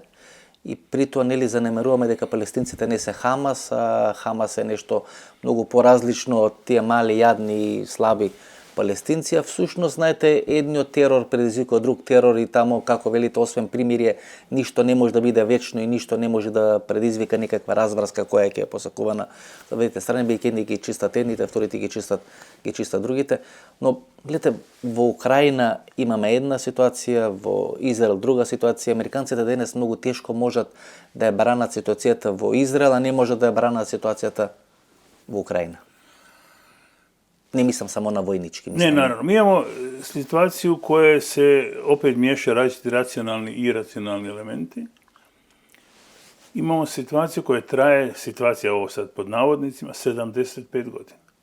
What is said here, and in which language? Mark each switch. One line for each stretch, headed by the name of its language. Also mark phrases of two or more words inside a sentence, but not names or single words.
Macedonian: И при тоа нели занемеруваме дека палестинците не се Хамас, а Хамас е нешто многу поразлично од тие мали, јадни и слаби палестинци, а всушност, знаете, едниот терор предизвикува друг терор и тамо, како велите, освен примирие, ништо не може да биде вечно и ништо не може да предизвика никаква разврска која ќе е посакувана за двете страни, бидејќи едни ги чистат едните, вторите ги чистат другите. Но, гледате, во Украjina имаме една ситуација, во Израел друга ситуација. Американците денес многу тешко можат да ја бранат ситуацијата во Израел, а не можат да ја бранат ситуацијата во Украjina.
Croatian: Ne mislim samo na vojnički. Ne, naravno. Mi imamo situaciju u kojoj se opet miješa različiti racionalni i iracionalni elementi. Imamo situaciju koja traje, situacija ovo sad pod navodnicima, 75 godina.